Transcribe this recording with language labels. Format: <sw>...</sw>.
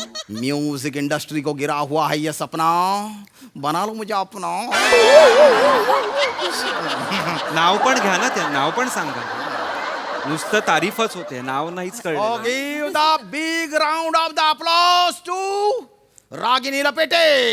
<hi>Music industry को गिरा हुआ है ये सपना, बना लो मुझे अपना.</hi> <mr>नाव पण घ्या ना, त्या नाव पण सांगा. नुसतं तारीफच होते, नाव नाहीच Oh, कळलं.</mr> <en>give the big round of the applause to Ragini Lapete.</en>